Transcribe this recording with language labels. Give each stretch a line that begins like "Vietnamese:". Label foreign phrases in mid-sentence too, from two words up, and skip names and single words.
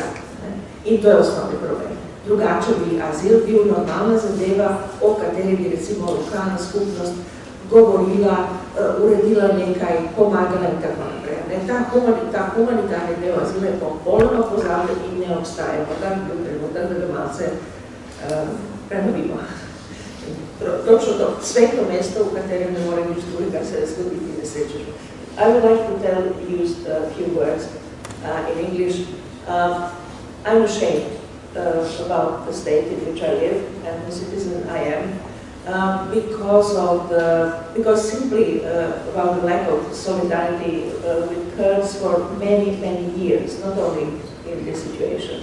Slovenian: In to je osnovni problem. Drugače bi azil bil normalna zadeva, o kateri bi recimo lokalna skupnost govorila, uredila nekaj, pomagala in tako naprej. Ta humanitarni del azila je popolnoma pozabljen in ne obstaja. Morda bi bil trenutek, da ga malce prenovimo. Točno to, sveto mesto, v katerem ne more nič drugega se zgoditi nesreče.
English: I would like to use a few words in English. I'm ashamed about the state in which I live, and the citizen I am, because simply about the lack of solidarity with Kurds for many, many years, not only in this situation.